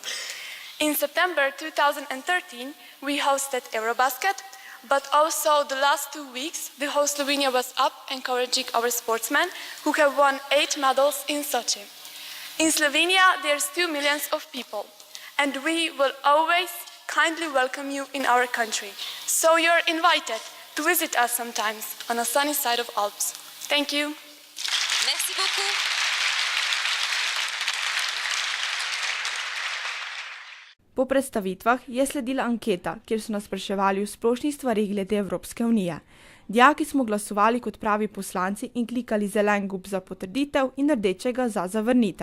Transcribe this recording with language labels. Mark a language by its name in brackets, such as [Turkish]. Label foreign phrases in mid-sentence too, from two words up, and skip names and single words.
[English] In September 2013, we hosted Eurobasket, but also the last 2 weeks, the whole Slovenia was up encouraging our sportsmen who have won 8 medals in Sochi. In Slovenia, there's 2 million of people, and we will always kindly welcome you in our country. So you're invited to visit us sometimes on a sunny side of Alps. Thank you. [French] Merci beaucoup. [Slovenian] Po predstavitvah je sledila anketa, kjer so nas spraševali o splošnih stvarih glede Evropske unije. Dijaki smo glasovali kot pravi poslanci in klikali zelen gumb za potrditev in rdečega za zavrnitev.